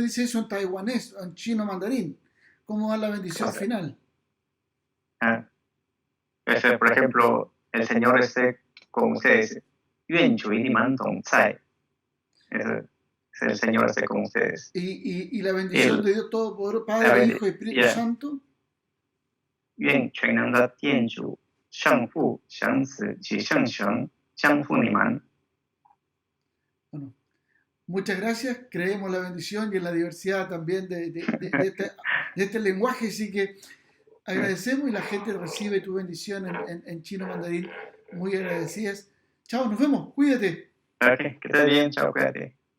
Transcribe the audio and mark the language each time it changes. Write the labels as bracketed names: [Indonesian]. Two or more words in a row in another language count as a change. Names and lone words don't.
[Spanish] dice eso en taiwanés, en chino mandarín. ¿Cómo da la bendición final? Ah, por ejemplo, el Señor esté con ustedes. [Chinese] 愿主你们同在. [Spanish] El Señor esté con ustedes. Y la bendición de Dios Todopoderoso, Padre, Hijo y Espíritu Santo. [Chinese] 愿全能的店主、圣父、圣子及圣神降福你们。 [Spanish] Bueno, muchas gracias. Creemos la bendición y en la diversidad también de este lenguaje, así que agradecemos y la gente recibe tu bendición en chino mandarín. Muy agradecidas. Chao, nos vemos. Cuídate. Ok, que estés bien. Chao, cuídate.